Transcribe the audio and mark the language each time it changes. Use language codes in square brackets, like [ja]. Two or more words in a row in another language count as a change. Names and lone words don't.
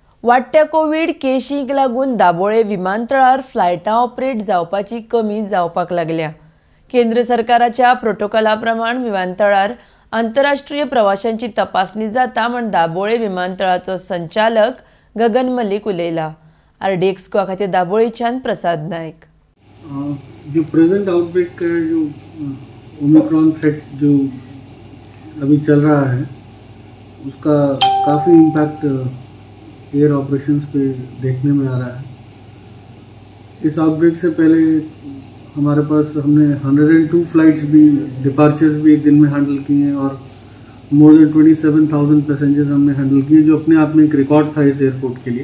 [kok] वाडट्या कोविड केशींक लागून दाबोळे विमानतळार फ्लायटां ऑपरेट जावपाची कमी जावपाक लागल्या। केंद्र सरकाराच्या प्रोटोकॉला प्रमाण विमानतळार आंतरराष्ट्रीय प्रवाशांची तपासणी जाता म्हण दाबोळे विमानतळाचो संचालक गगन मलिक उलयला। RDX खातीर दाबोळेच्यान प्रसाद नायक। [hi] जो [en] present outbreak [hi] का जो [en] Omicron threat [hi] जो अभी चल रहा है उसका काफ़ी इम्पैक्ट [en] air operations [hi] पे देखने में आ रहा है। इस आउटब्रेक से पहले हमारे पास हमने 102 फ्लाइट्स भी डिपार्चर्स भी एक दिन में हैंडल किए हैं और [en] more than 27,000 passengers [hi] हमने हैंडल किए, जो अपने आप में एक रिकॉर्ड था इस एयरपोर्ट के लिए।